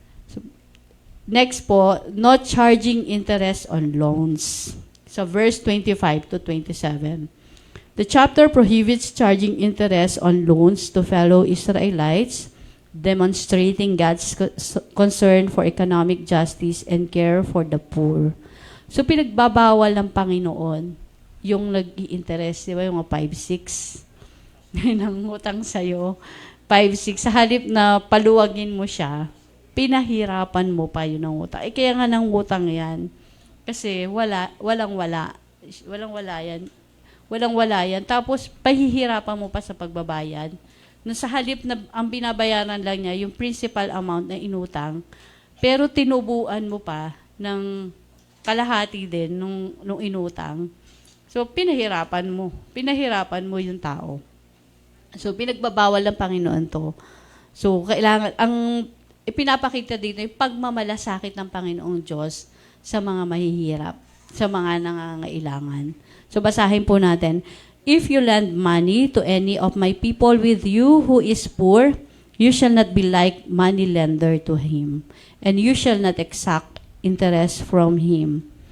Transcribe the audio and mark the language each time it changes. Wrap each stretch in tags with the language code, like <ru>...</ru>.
<en>So, next po, not charging interest on loans. So, verse 25 to 27. The chapter prohibits charging interest on loans to fellow Israelites, demonstrating God's concern for economic justice and care for the poor.</en> <tl>So, pinagbabawal ng Panginoon yung nag-i-interest, di ba, yung 5-6 ng utang sa'yo, 5-6, sa halip na paluwagin mo siya, pinahirapan mo pa yun ng utang. Kaya nga ng utang yan, kasi walang-wala yan. Tapos, pahihirapan mo pa sa pagbabayad. Na sa halip na ang binabayaran lang niya, yung principal amount na inutang, pero tinubuan mo pa ng kalahati din nung inutang. So, pinahirapan mo yung tao. So, pinagbabawal ng Panginoon to. So, kailangan, ang ipinapakita dito yung pagmamalasakit ng Panginoong Diyos sa mga mahihirap, sa mga nangangailangan. So, basahin po natin.</tl> <en>If you lend money to any of my people with you who is poor, you shall not be like money lender to him, and you shall not exact interest from him.</en>